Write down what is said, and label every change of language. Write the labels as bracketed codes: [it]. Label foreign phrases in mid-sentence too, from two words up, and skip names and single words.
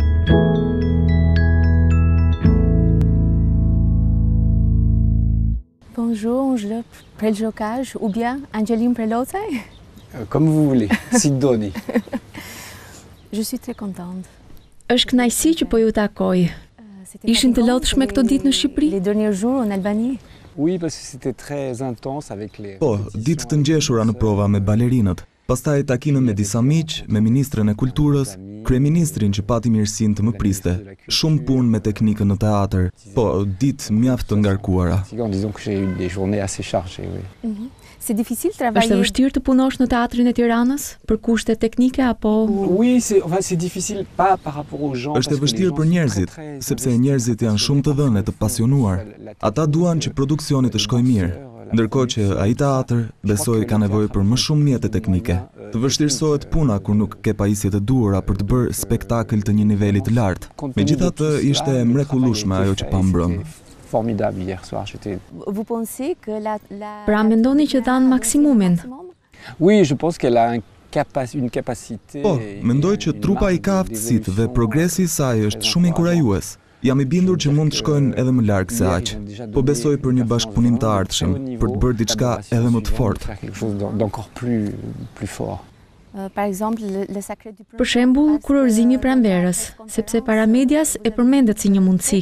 [fr] Bonjour, Angela Preljocaj ou bien Angeline Prelocaj? Comme vous voulez, [sq] si doni. [fr] Je suis très contente. [sq] Është kënaqësi që po ju takoj. Ishin të lodhshme këto ditë në Shqipëri? [fr] Les derniers jours en Albanie. Oui, parce que c'était très intense avec les... [sq] Po, ditë të ngjeshura në prova me balerinët. Pastaj takime me disa miq, me ministren e kulturës, kryeministrin që pati mirësinë të më priste. Shumë punë me teknikën në teatr. Po, ditë mjaft të ngarkuara. [fr] Disons que j'ai eu des journées assez chargées, oui. C'est difficile travailler. [sq] Është e vështirë të punosh në teatrin e Tiranës për kushte teknike apo? [fr] Oui, c'est difficile pas par rapport aux gens. [sq] Është e vështirë për njerëzit, sepse njerëzit janë shumë të dhënë e të pasionuar. Ata duan që produksioni të shkojë mirë, ndërkohë që ai teatr besoj ka nevojë për më shumë mjete teknike. Të vështirësohet puna kur nuk ke pajisjet e duhura për të bërë spektakël të një niveli të lartë. Megjithatë ishte mrekullueshme ajo që pa mbrëm. [fr] Formidable hier soir, j'étais... Vous pensez que [sq] Pra mendoni që dhanë maksimumin? [fr] Oui, je pense qu'elle a une capacité... [sq] Po, mendoj që trupa i ka aftësitë dhe progresi i saj është shumë inkurajues. Jam i bindur që mund të shkojnë edhe më larg se aq. Po besoj për një bashkëpunim të ardhshëm, për të bërë diçka edhe më të fortë. Për shembull, kurorëzimi i pranverës, sepse para medias e përmendet si një mundësi.